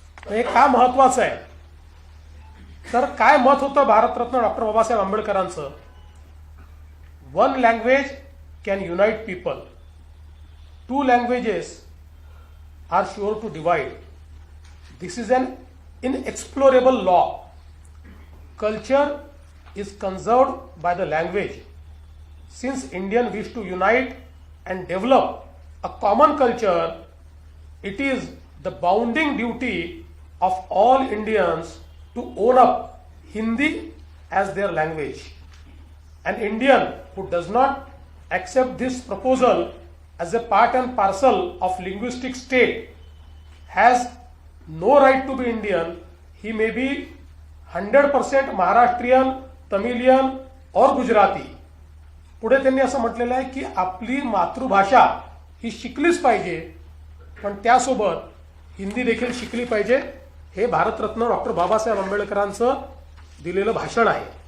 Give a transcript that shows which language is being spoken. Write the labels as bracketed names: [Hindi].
[Marathi] हे का महत्वाचं आहे तर काय मत होतं Bharat Ratna doctor Babasaheb आंबेडकरांचं, [English] One language can unite people, two languages are sure to divide, this is an inexplorable law, culture is conserved by the language. Since Indians wish to unite and develop a common culture, it is the bounding duty of all Indians to own up Hindi as their language. An Indian who does not accept this proposal as a part and parcel of linguistic state has no right to be Indian. He may be 100% Maharashtrian, Tamilian और गुजराती. [Marathi] पुढे त्यांनी असं म्हटलेलं आहे की आपली मातृभाषा ही शिकलीच पाहिजे पण त्यासोबत हिंदी देखील शिकली पाहिजे. हे भारतरत्न डॉक्टर बाबासाहेब आंबेडकरांचं दिलेलं भाषण आहे.